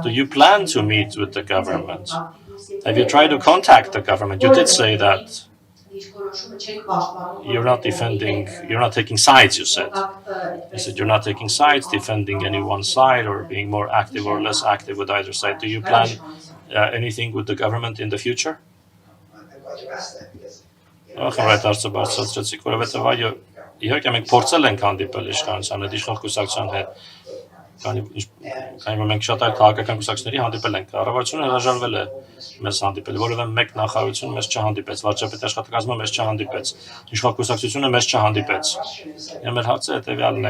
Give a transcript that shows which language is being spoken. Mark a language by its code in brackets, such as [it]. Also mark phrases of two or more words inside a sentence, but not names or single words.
[en] Do you plan to meet with the government? Have you tried to contact the government? You did say that you're not taking sides, you said. You said you're not taking sides, defending any one side or being more active or less active with either side. Do you plan anything with the government in the future? [hy] Իհարկե մենք փորձել ենք հանդիպել իշխանության հետ, իշխող կուսակցության հետ, քանի որ մենք շատ այլ քաղաքական կուսակցությունների հանդիպել ենք, կառավարությունը հրաժարվել է մեզ հանդիպել, որովհետև մեկ նախարարություն մեզ չհանդիպեց, վարչապետի աշխատակազմը մեզ չհանդիպեց, իշխող կուսակցությունը մեզ չհանդիպեց։ Մեր հարցը հետևյալն է.